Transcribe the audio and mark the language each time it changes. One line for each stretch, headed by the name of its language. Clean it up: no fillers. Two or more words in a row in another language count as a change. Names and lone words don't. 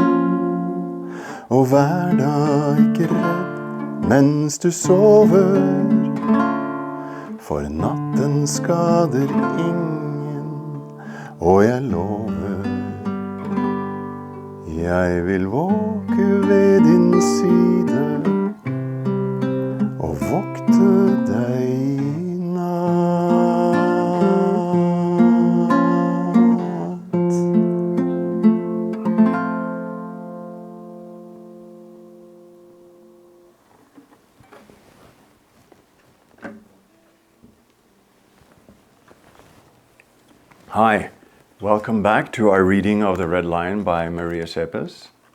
Norwegian: Og vær da ikke redd mens du sover, for natten skader ingen, og jeg lover, jeg vil våke ved din side og vokte deg i natt.
English: Hi, welcome back to our reading of The Red Lion by Maria Schepers.